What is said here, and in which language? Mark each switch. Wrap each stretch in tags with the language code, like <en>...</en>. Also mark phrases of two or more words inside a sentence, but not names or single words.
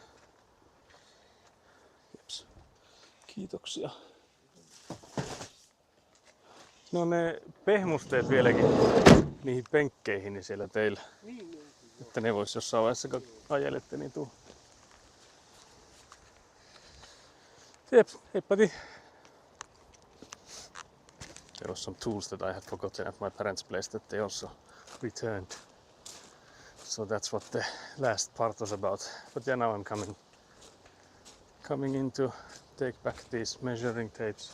<fi>Jeps. Kiitoksia. No ne pehmusteet vieläkin niihin penkkeihin niin siellä teillä. Että ne vois jossain vaiheessa kun ajelette niin tuu. Jeps, heippäti.</fi> <en>There was some tools that I had forgotten at my parents' place that they also returned. So that's what the last part was about. But yeah, now I'm coming in to take back these measuring tapes.</en>